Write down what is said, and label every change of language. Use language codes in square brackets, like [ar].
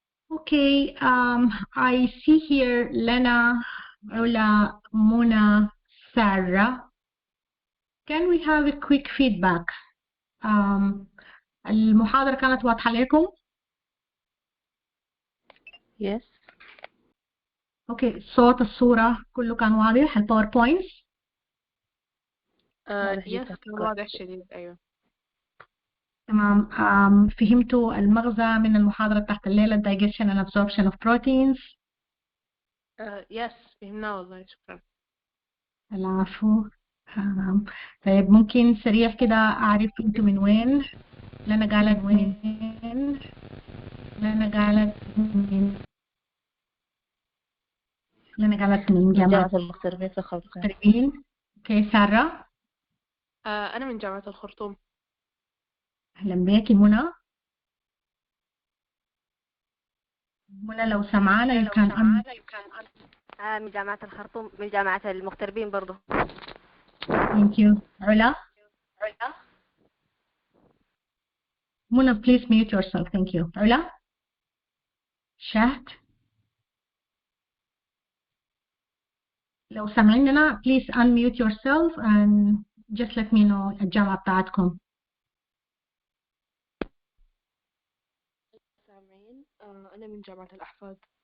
[en] Okay, I see here Lena, Ola, Mona, Sarah. Can we have a quick feedback? [ar] المحاضرة كانت واضحة لكم؟ [en] Yes. [ar] اوكي، الصوت الصورة كله كان واضح، الباوربوينتس؟ يس كان واضح شديد. أيوه تمام. فهمتوا المغزى من المحاضرة تحت الليلة [en] Digestion and Absorption of Proteins؟ [ar] يس فهمنا والله، شكرا. العفو. طيب ممكن سريع كده أعرف أنتوا من وين؟ لنا قالت من وين؟ لنا قالت من جامعة المغتربين في الخرطوم. اوكي، سارة؟ أنا من جامعة الخرطوم. أهلا بيكي. منى؟ منى لو سمعانا يمكن من جامعة الخرطوم، من جامعة المغتربين برضو. [en] Thank you. علا؟ منى please mute yourself. Thank you. علا؟ شهد؟ [ar] لو سامعيننا [en] please unmute yourself and just let me know [ar] الجامعة بتاعتكم. سامعين؟ أنا من جامعة الأحفاد.